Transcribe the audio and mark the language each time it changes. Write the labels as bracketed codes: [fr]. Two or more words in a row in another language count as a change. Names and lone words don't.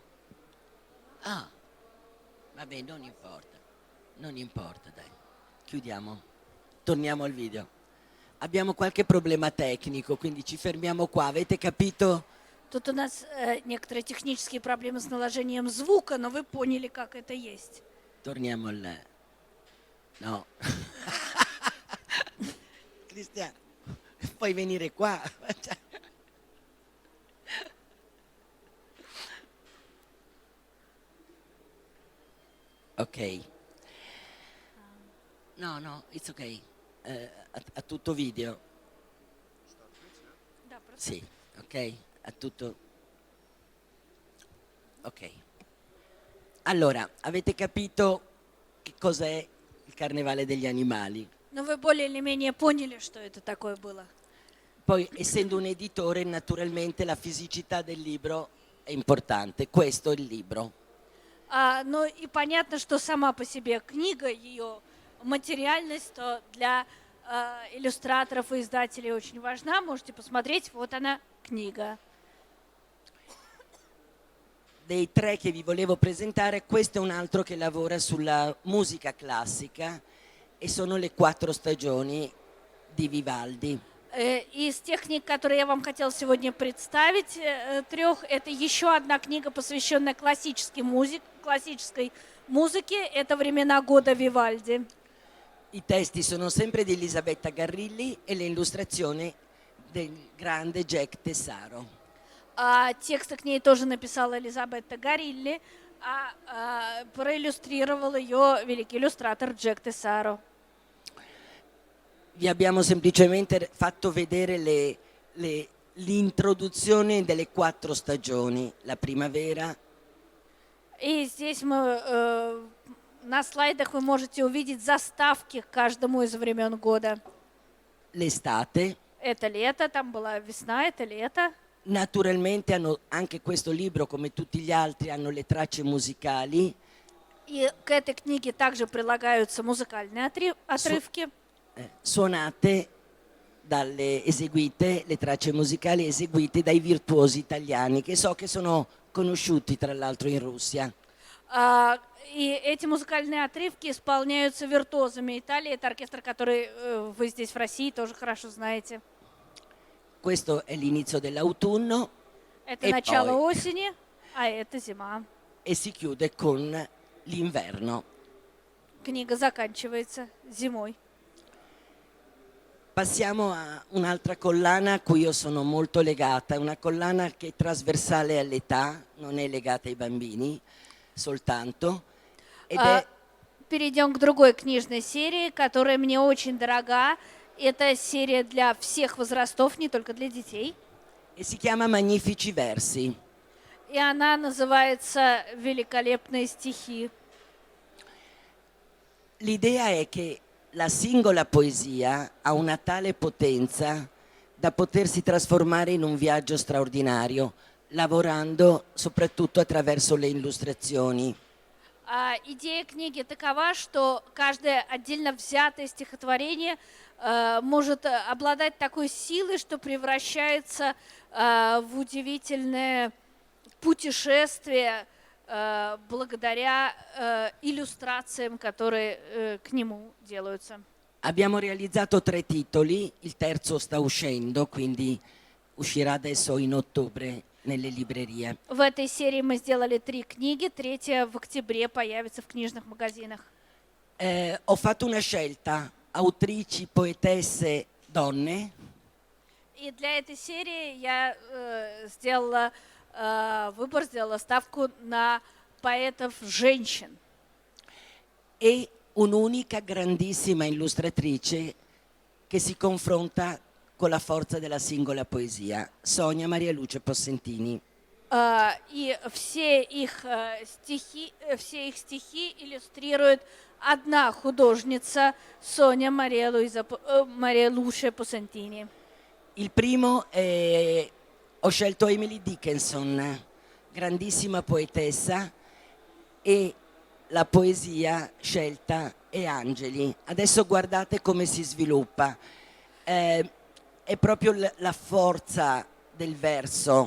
[it] Ah, vabbè, non importa. Non importa, dai. Chiudiamo. Torniamo al video. Abbiamo qualche problema tecnico, quindi ci fermiamo qua. Avete capito? [ru] Тут у нас некоторые технические проблемы с наложением звука, но вы поняли, как это есть. [it] Torniamo al... No. Cristiano, puoi venire qua. Ok. No, no, [en] it's ok. [it] A tutto video. [ru] Да, просто [it] Sì, ok? A tutto. Ok. Allora, avete capito che cos'è il Carnevale degli Animali? [ru] Но вы более или менее поняли, что это такое было. [it] Poi, essendo un editore, naturalmente la fisicità del libro è importante. Questo è il libro. [ru] Ну и понятно, что сама по себе книга, ее материальность, то для иллюстраторов и издателей очень важна. Можете посмотреть, вот она, книга. [it] Dei tre che vi volevo presentare, questo è un altro che lavora sulla musica classica e sono le 4 stagioni di Vivaldi. [ru] Из тех книг, которые я вам хотела сегодня представить, трех, это еще одна книга, посвященная классической музыке. Это «Времена года» Вивальди. [it] I testi sono sempre di Elisabetta Garrilli e le illustrazioni del grande Jack Tessaro. [ru] Тексты к ней тоже написала Элизабетта Гарилли, проиллюстрировал ее великий иллюстратор Джек Тессаро. [it] Vi abbiamo semplicemente fatto vedere l'introduzione delle 4 stagioni, la primavera, [ru] И здесь на слайдах вы можете увидеть заставки к каждому из времен года. [it] l'estate. [ru] Это лето, там была весна, это лето. [it] Naturalmente anche questo libro, come tutti gli altri, hanno le tracce musicali. [ru] И к этой книге также прилагаются музыкальные отрывки. [it] Suonate eseguite, le tracce musicali eseguite dai virtuosi italiani, che so che sono conosciuti tra l'altro in Russia. [ru] И эти музыкальные отрывки исполняются виртуозами Италии. Это оркестр, который вы здесь в России тоже хорошо знаете. [it] Questo è l'inizio dell'autunno [ru] Это [it] e [ru] начало [it] poi [ru] осени, а это зима. [it] e si chiude con l'inverno. [ru] Книга заканчивается зимой. [it] Passiamo a un'altra collana a cui io sono molto legata, è una collana che è trasversale all'età, non è legata ai bambini soltanto, ed è [ru] Перейдем к другой книжной серии, которая мне очень дорога. Это серия для всех возрастов, не только для детей. [it] e si chiama Magnifici Versi. [ru] И она называется «Великолепные стихи». [it] L'idea è che la singola poesia ha una tale potenza da potersi trasformare in un viaggio straordinario, lavorando soprattutto attraverso le illustrazioni. [ru] Идея книги такова, что каждое отдельно взятое стихотворение может обладать такой силой, что превращается в удивительное путешествие благодаря иллюстрациям, которые к нему делаются. [it] Abbiamo realizzato 3 titoli, il terzo sta uscendo, quindi uscirà adesso in ottobre nelle librerie. [ru] В этой серии мы сделали 3 книги, третья в октябре появится в книжных магазинах. [it] Ho fatto una scelta, autrici, poetesse, donne, [ru] И для этой серии я сделала выбор, сделала ставку на поэтов-женщин. [it] e un'unica grandissima illustratrice che si confronta con la forza della singola poesia, Sonia Maria Luce Possentini. [ru] И все их стихи иллюстрирует одна художница, Соня Мария Луше Посентини. [it] Il primo ho scelto Emily Dickinson, grandissima poetessa, e la poesia scelta è Angeli. Adesso guardate come si sviluppa. È proprio la forza del verso.